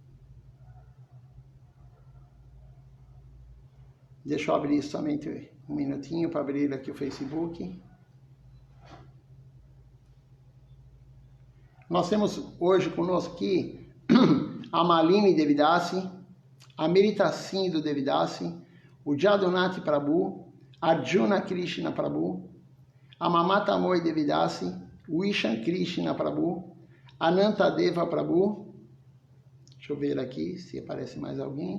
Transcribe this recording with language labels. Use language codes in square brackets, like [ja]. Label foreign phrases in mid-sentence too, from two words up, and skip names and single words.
[pt] Deixa eu abrir somente um minutinho para abrir aqui o Facebook. Nós temos hoje conosco aqui a Malini Devidasi, a Merita Sindhu Devidasi, o Jadunati Prabhu, Arjuna Krishna Prabhu, a Mamata Moy Devidasi, o Ishan Krishna Prabhu, Anantadeva Prabhu. Deixa eu ver aqui se aparece mais alguém.